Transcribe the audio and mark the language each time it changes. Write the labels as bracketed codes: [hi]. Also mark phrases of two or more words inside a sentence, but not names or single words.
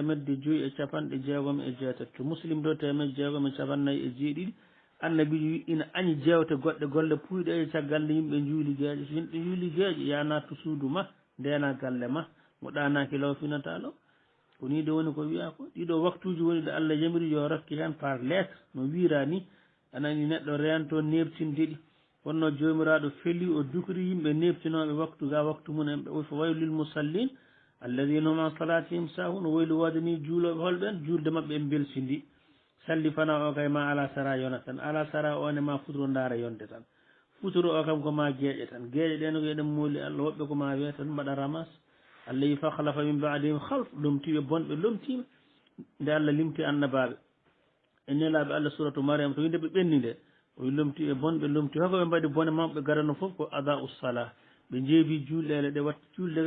[ff] 1,6jeegom to muslim do 1,649 annabi wi ina añi jewte goɗɗe golle puyɗe e caggal nde yimɓe juuli gueeƴe so yimɓe juuli gueeƴe ya nattu suudu ma ndena galle ma mo ɗanaki law finatalo ko ni de woni ko wiya ko ɗiɗo waktuji woni ɗo Allah yamiri yo rokki hen [fr] par lettre [ff] no wiira ni anani neɗɗo rento nebtindeɗi wonno jomiraɗo feeli o dukri yimɓe neftinoɓe waktu ga waktu mumen ɓe fa [ar] ويل للمصلين الذين هم عن صلاتهم ساهون [ff] woylu wadani juuloɓe holɓen julde mabɓe en belsidi salli fana o kay ma ala sara yona tan ala sara one ma futuro daara yonde tan futuro o kam ko ma gueƴe tan gueƴe ɗen ko eɗen mooli allah woɓɓe ko ma wiya tan mbaɗa ramas allah yi [ar] فخلف من بعدهم خلف [ff] lomtiɓe bonɓe lomtima nde allah limti annabaɓe e nelaɓe allah suratu mariama to winde ɓe ɓenni nde o lomtiɓe bonɓe lomti hokoɓe mbaɗi bone mawɓe garano foof ko [ar] أضاعوا الصلاة [ff] ɓe jeebi julɗele ɗe watta julde